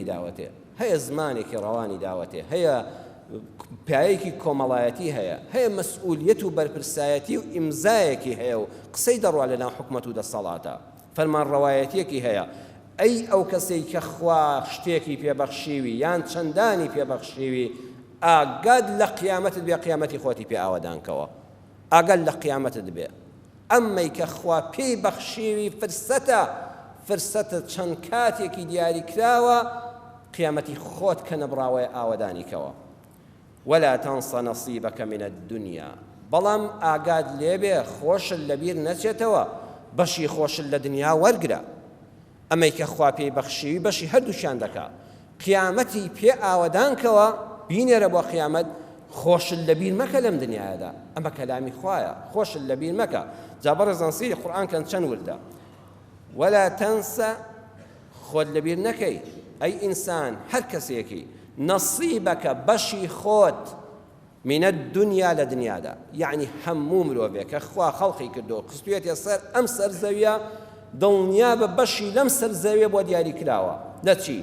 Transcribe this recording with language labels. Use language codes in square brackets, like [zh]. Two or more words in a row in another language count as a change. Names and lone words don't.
[ckb] داوەتێ هەیە زمانێکی ڕەوانی داوەتێ هەیە پیاەیەکی کۆمەڵایەتی هەیە مەسئولیەت و بەرپرسایەتی و ئیمزایەکی هەیە و قسەی دەڕوا لەناو حکومەت و دەسەڵاتە فەرمانڕەوایەتیەکی هەیە ئەی ئەو کەسەی کە خوا شتێکی پێبەخشیوی یان چەندانی پێبەخشیوی ئاگاد لە قیامەتت بێ قیامەتی خۆتی پێ ئاوەدانکەوە ئاگاد لە قیامەتت بێ ئەمەی کە خوا پێی بەخشیوی فرسەتە چەند کاتێکی دیاری کراوە قیامەتی خۆت کە نەبراوەیە ئاوەدانیکەوە [ar] ولا تنس نصيبك من الدنيا [ckb] بەڵام ئاگاد لێبێ خۆشت لەبیر نەچێتەوە بەشی خۆشت لە دنیا وەرگرە ئەمەی کە خوا پێی بەخشیوی بەشی هەردووشیان دەکا قیامەتی پێ ئاوەدانکەوە بینێرە بۆ قیامەت خۆشت لەبیر مەکە لەم دنیادا ئەمە کەلامی خوایە خۆشت لەبیر مەکە جا بەڕێزان سەیری قورئان کەن چەند وردە [ar] ولا تنس [ckb] خۆت لەبیر نەکەی ئەی ئینسان هەر کەسێکی نەصیبەکە بەشی خۆت [ar] من الدنیا [ckb] لە دنیادا یعنی هەموو مرۆڤێک کە خوا خەڵقی کردو قستوێتە سەر ئەم سەرزەویە دڵنیا بە بەشی لەم سەرزەویە بۆ دیاری کراوە لە چی؟